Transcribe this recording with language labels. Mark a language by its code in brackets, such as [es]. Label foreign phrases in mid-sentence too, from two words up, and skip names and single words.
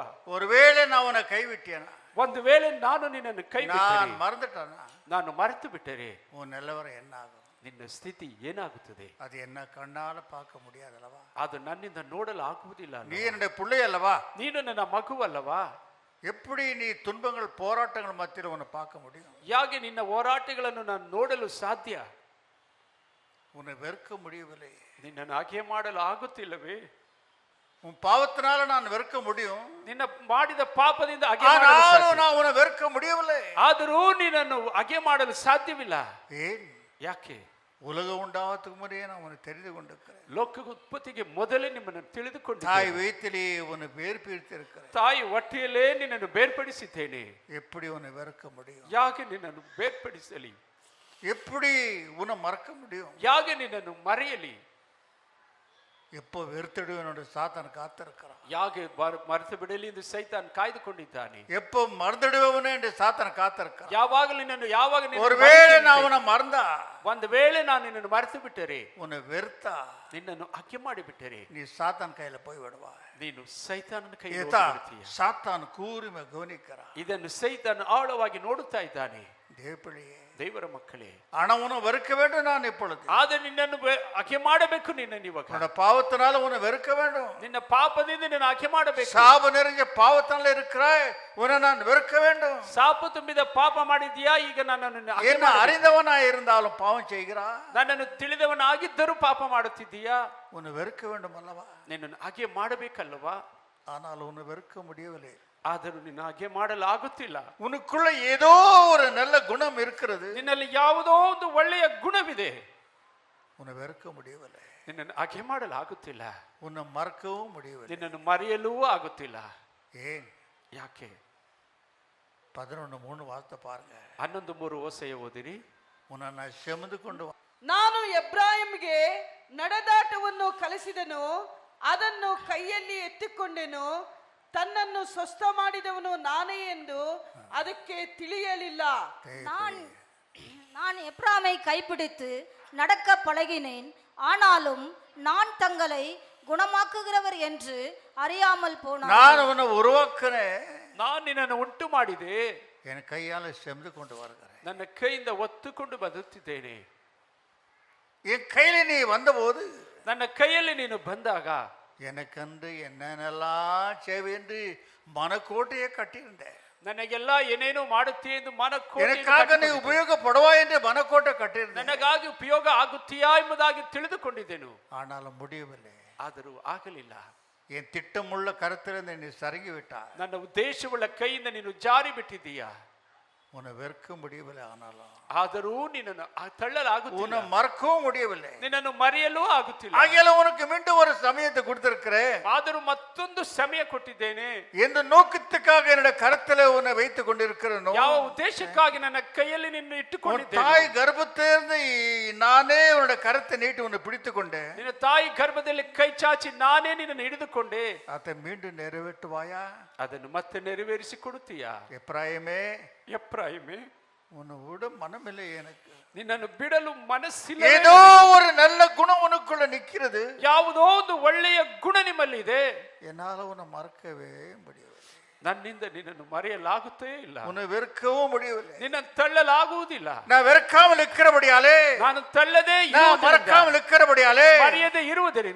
[ta] ஒருவேளை நான் உன்னை கைவிட்டேனா, [kn] ಒಂದು ವೇಳೆ ನಾನು ನಿನ್ನನ್ನು ಕೈ [ta] நான் [kn] ಬಿಟ್ಟರೆ, [ta] மறந்துட்டேனா, [kn] ನಾನು ಮರೆತು ಬಿಟ್ಟರೆ [ta] உன் நிலவரம் என்ன ஆகும்? [kn] ನಿನ್ನ ಸ್ಥಿತಿ ಏನಾಗುತ್ತದೆ? [ta] அது என்ன கண்ணால பார்க்க முடியாதல்லவா? [kn] ಅದು ನನ್ನಿಂದ ನೋಡಲು ಆಗುವುದಿಲ್ಲ. [ta] நீ என்னுடைய பிள்ளை அல்லவா? [kn] ನೀನು ನನ್ನ ಮಗುವಲ್ಲವಾ? [ta] எப்படி நீ துன்பங்கள் போராட்டங்கள் மத்தியில் உன்னை பார்க்க முடியும்? [kn] ಯಾಕೆ ನಿನ್ನ ಹೋರಾಟಗಳನ್ನು ನಾನು ನೋಡಲು ಸಾಧ್ಯ? [ta] உன்னை வெறுக்க முடியவில்லை. [kn] ನಿನ್ನನ್ನು ಹಾಗೆ ಮಾಡಲು ಆಗುತ್ತಿಲ್ಲವೇ? [ta] உன் பாவத்தினால நான் வெறுக்க முடியும், [kn] ನಿನ್ನ ಮಾಡಿದ ಪಾಪದಿಂದ ಅಗೆ ಮಾಡಲು [ta] ஆனாலும் [kn] ಸಾಧ್ಯ. [ta] நான் உன்னை வெறுக்க முடியவில்லை. [kn] ಆದರೂ ನಿನ್ನನ್ನು ಅಗೆ ಮಾಡಲು ಸಾಧ್ಯವಿಲ್ಲ. [ta] ஏன்? [kn] ಯಾಕೆ? [ta] உலகம் உண்டாவதுக்கு முறையே நான் உன்னை தெரிந்து கொண்டிருக்கிறேன். [kn] ಲೋಕ ಉತ್ಪತ್ತಿಗೆ ಮೊದಲೇ ನಿಮ್ಮನ್ನು [ta] தாய் [kn] ತಿಳಿದುಕೊಂಡಿದ್ದೇನೆ. [ta] வயிற்றிலே உன்னை வேர் பிரித்திருக்கிறேன். [kn] ತಾಯಿ ಹೊಟ್ಟೆಯಲ್ಲೇ ನಿನ್ನನ್ನು ಬೇರ್ಪಡಿಸಿದ್ದೇನೆ. [ta] எப்படி உன்னை வெறுக்க முடியும்? [kn] ಯಾಕೆ ನಿನ್ನನ್ನು ಬೇರ್ಪಡಿಸಲಿ? [ta] எப்படி உன்னை மறக்க முடியும்? [kn] ಯಾಕೆ ನಿನ್ನನ್ನು ಮರೆಯಲಿ? [ta] எப்போ வெறுத்திடுவேன் சாத்தான் காத்திருக்கிறான். [kn] ಯಾಕೆ ಮರೆತು ಬಿಡಲಿ ಎಂದು ಸೈತಾನ್ ಕಾಯ್ದುಕೊಂಡಿದ್ದಾನೆ. [ta] எப்போ மறந்துடுவேன் என்று சாத்தான் காத்திருக்கிறான். [kn] ಯಾವಾಗಲೂ ನಿನ್ನನ್ನು ಯಾವಾಗ [ta] ஒருவேளை நான் உன்னை மறந்தா, [kn] ಒಂದು ವೇಳೆ ನಾನು ನಿನ್ನನ್ನು ಮರೆತು ಬಿಟ್ಟರೆ, [ta] உன்னை வெறுத்தா, [kn] ನಿನ್ನನ್ನು ಹಕ್ಕೆ ಮಾಡಿಬಿಟ್ಟರೆ [ta] நீ சாத்தான் கையில போய் விடுவா. [kn] ನೀನು ಸೈತಾನನ ಕೈಗೆ [ta] ஏதா [kn] ಹೋಗ್ಬಿಡ್ತೀಯ. [ta] சாத்தான் கூர்மை கவனிக்கிறான். [kn] ಇದನ್ನು ಸೈತಾನ್ ಆಳವಾಗಿ ನೋಡುತ್ತಾ ಇದ್ದಾನೆ. [ta] தேவப்பிள்ளையே, [kn] ದೇವರ ಮಕ್ಕಳೇ, [ta] ஆனா உன்னை வெறுக்க வேண்டும். நான் இப்பொழுது [kn] ಆದರೆ ನಿನ್ನನ್ನು ಹಕ್ಕೆ ಮಾಡಬೇಕು. ನಿನ್ನನ್ನು ಇವಾಗ [ta] உன்னோட பாவத்தினால உன்னை வெறுக்க வேண்டும். [kn] ನಿನ್ನ ಪಾಪದಿಂದ ನಿನ್ನ ಹಕ್ಕೆ ಮಾಡಬೇಕು. [ta] சாப நிறைஞ்ச பாவத்தினால இருக்கிறாய், உன்னை நான் வெறுக்க வேண்டும். [kn] ಶಾಪ ತುಂಬಿದ ಪಾಪ ಮಾಡಿದ್ಯಾ, ಈಗ ನನ್ನನ್ನು ಹಕ್ಕೆ [ta] என்ன [kn] ಮಾಡಬೇಕು. [ta] அறிந்தவனாய் இருந்தாலும் பாவம் செய்கிறா, [kn] ನನ್ನನ್ನು ತಿಳಿದವನಾಗಿದ್ದರೂ ಪಾಪ ಮಾಡುತ್ತಿದ್ದೀಯಾ, [ta] உன்னை வெறுக்க வேண்டும் அல்லவா? [kn] ನಿನ್ನನ್ನು ಹಾಗೆ ಮಾಡಬೇಕಲ್ಲವಾ? [ta] ஆனால் உன்னை வெறுக்க முடியவில்லை. [kn] ಆದರೂ ನಿನ್ನ ಹಾಗೆ ಮಾಡಲು ಆಗುತ್ತಿಲ್ಲ. [ta] உனக்குள்ள ஏதோ ஒரு நல்ல குணம் இருக்கிறது, [kn] ನಿನ್ನಲ್ಲಿ ಯಾವುದೋ ಒಂದು ಒಳ್ಳೆಯ ಗುಣವಿದೆ, [ta] உன்னை வெறுக்க முடியவில்லை. [kn] ನಿನ್ನನ್ನು ಹಾಗೆ ಮಾಡಲು ಆಗುತ್ತಿಲ್ಲ. [ta] உன்னை மறக்கவும் முடியவில்லை. [kn] ನಿನ್ನನ್ನು ಮರೆಯಲೂ ಆಗುತ್ತಿಲ್ಲ. [ta] ஏன்? [kn] ಯಾಕೆ? [ta] 11:3 ವಾರ್ತೆ பாருங்க. [kn] 11:3 ಓಸೆಯ ಓದಿರಿ. [ta] உன்னை நான் செமந்து கொண்டு [kn] ನಾನು ಎಬ್ರಾಹಿಂಗೆ ನಡೆದಾಟವನ್ನು ಕಲಿಸಿದನು, ಅದನ್ನು ಕೈಯಲ್ಲಿ ಎತ್ತಿಕೊಂಡೆನು, ತನ್ನನ್ನು ಸ್ವಸ್ಥ ಮಾಡಿದವನು ನಾನೇ ಎಂದು ಅದಕ್ಕೆ ತಿಳಿಯಲಿಲ್ಲ. [ta] நான் எப்ராமை கைப்பிடித்து நடக்க பழகினேன், ஆனாலும் நான் தங்களை குணமாக்குகிறவர் என்று அறியாமல் போனார். நான் உன்னை உருவாக்குனேன், [kn] ನಾನು ನಿನ್ನನ್ನು ಉಂಟು ಮಾಡಿದೆ, [ta] என் கையால செமந்து கொண்டு வருகிறேன். [kn] ನನ್ನ ಕೈಯಿಂದ ಒತ್ತುಕೊಂಡು ಬದುಕುತ್ತಿದ್ದೇನೆ. [ta] என் கையில நீ வந்தபோது [kn] ನನ್ನ ಕೈಯಲ್ಲಿ ನೀನು ಬಂದಾಗ [ta] எனக்கென்று என்னென்னலாம் செய்வே என்று மனக்கோட்டையை கட்டியிருந்தேன். [kn] ನನಗೆಲ್ಲ ಏನೇನು ಮಾಡುತ್ತೀಯ ಎಂದು [ta] எனக்காக நீ உபயோகப்படுவா என்று மனக்கோட்டை கட்டியிருந்தேன். [kn] ನನಗಾಗಿ ಉಪಯೋಗ ಆಗುತ್ತೀಯಾ ಎಂಬುದಾಗಿ ತಿಳಿದುಕೊಂಡಿದ್ದೆನು. [ta] ஆனாலும் முடியவில்லை. [kn] ಆದರೂ ಆಗಲಿಲ್ಲ. [ta] என் திட்டமுள்ள கருத்திலிருந்து நீ சருகி விட்டாய். [kn] ನನ್ನ ಉದ್ದೇಶವುಳ್ಳ ಕೈಯಿಂದ ನೀನು ಜಾರಿ ಬಿಟ್ಟಿದ್ದೀಯಾ. [ta] உன்னை வெறுக்க முடியவில்லை, ஆனாலும் [kn] ಆದರೂ ನಿನ್ನನ್ನು ತಳ್ಳಲಾಗುತ್ತಿಲ್ಲ. [ta] உன்னை மறக்கவும் முடியவில்லை. [kn] ನಿನ್ನನ್ನು ಮರೆಯಲು ಆಗುತ್ತಿಲ್ಲ. [ta] ஆகையால உனக்கு மீண்டும் ஒரு சமயத்தை கொடுத்திருக்கிறேன். [kn] ಆದರೂ ಮತ್ತೊಂದು ಸಮಯ ಕೊಟ್ಟಿದ್ದೇನೆ. [ta] எந்த நோக்கத்துக்காக என்னோட கருத்துல உன்னை வைத்துக் கொண்டிருக்கிறேனோ, [kn] ಯಾವ ಉದ್ದೇಶಕ್ಕಾಗಿ ನನ್ನ ಕೈಯಲ್ಲಿ ನಿನ್ನ [ta] உன் [kn] ಇಟ್ಟುಕೊಂಡಿದ್ದೇನೆ. [ta] தாய் கர்ப்பத்திலிருந்து நானே உன்னோட கருத்தை நீட்டி உன்னை பிடித்து கொண்டேன். [kn] ನಿನ್ನ ತಾಯಿ ಗರ್ಭದಲ್ಲಿ ಕೈ ಚಾಚಿ ನಾನೇ ನಿನ್ನನ್ನು ಹಿಡಿದುಕೊಂಡೆ. [ta] அதை மீண்டும் நிறைவேற்றுவாயா? [kn] ಅದನ್ನು ಮತ್ತೆ ನೆರವೇರಿಸಿ ಕೊಡುತ್ತೀಯಾ? [ta] எப்ராயிமே, [kn] ಎಫ್ರಾಯಿಮೇ, [ta] உன்னை விட மனமில்லை எனக்கு. [kn] ನಿನ್ನನ್ನು ಬಿಡಲು ಮನಸ್ಸಿಲ್ಲ. [ta] ஏதோ ஒரு நல்ல குணம் உனக்குள்ள நிக்கிறது, [kn] ಯಾವುದೋ ಒಂದು ಒಳ್ಳೆಯ ಗುಣ ನಿಮ್ಮಲ್ಲಿ ಇದೆ. [ta] என்னால உன்னை மறக்கவே முடியவில்லை. [kn] ನನ್ನಿಂದ ನಿನ್ನನ್ನು ಮರೆಯಲಾಗುತ್ತೇ ಇಲ್ಲ. [ta] உன்னை வெறுக்கவும் முடியவில்லை. [kn] ನಿನ್ನನ್ನು ತಳ್ಳಲಾಗುವುದಿಲ್ಲ. [ta] நான் வெறுக்காமல் இருக்கிறபடியாலே, [kn] ನಾನು ತಳ್ಳದೆ [ta] நான் மறக்காமல் இருக்கிறபடியாலே [kn] ಮರೆಯದೆ ಇರುವುದರಿಂದ